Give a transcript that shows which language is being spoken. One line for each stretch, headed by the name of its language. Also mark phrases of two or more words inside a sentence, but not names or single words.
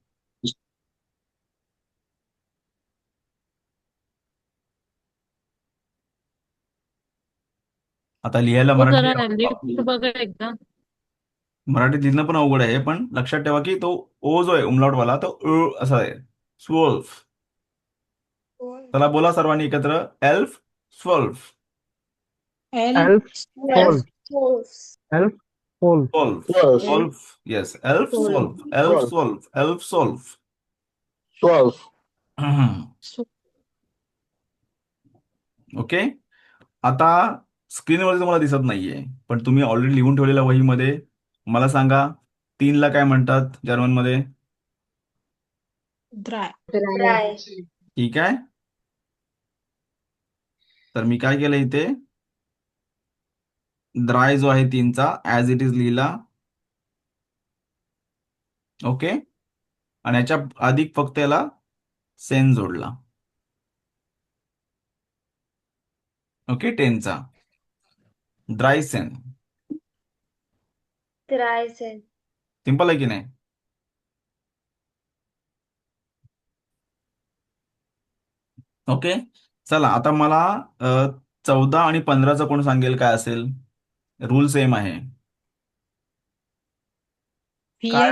Marathi: आता लिहायला तो जरा मराठी लिफ्ट बघा एकदा. मराठीत लिहिणं पण अवघड आहे, पण लक्षात ठेवा की तो ओ जो आहे उमलाउटवाला तो असा आहे.
German: zwölf.
Marathi: चला बोला सर्वांनी एकत्र.
German: elf. zwölf. Elf. Wolf. Wolf. Wolves. Elf. Wolf. Wolf. Wolf. Wolf. Yes. Elf. Wolf. Wolf. Elf. Wolf. Wolf. Elf. Wolf. 12.
Marathi: ओके. आता स्क्रीनवरती तुम्हाला दिसत नाहीये, पण तुम्ही ऑलरेडी लिहून ठेवलेल्या वहीमध्ये मला सांगा 3ला काय म्हणतात जर्मनमध्ये?
German: Dry. Dry.
Marathi: ठीक आहे. तर मी काय केलं इथे ड्राय जो आहे 3चा
English: as it is
Marathi: लिहिला. ओके. आणि याच्या अधिक फक्त याला सेन जोडला. ओके. 10चा
German: drei zehn. Dry cell.
Marathi: सिंपल आहे की नाही? ओके. चला आता मला 14 आणि 15चं कोण सांगेल काय असेल?
English: rule same
Marathi: आहे. काय?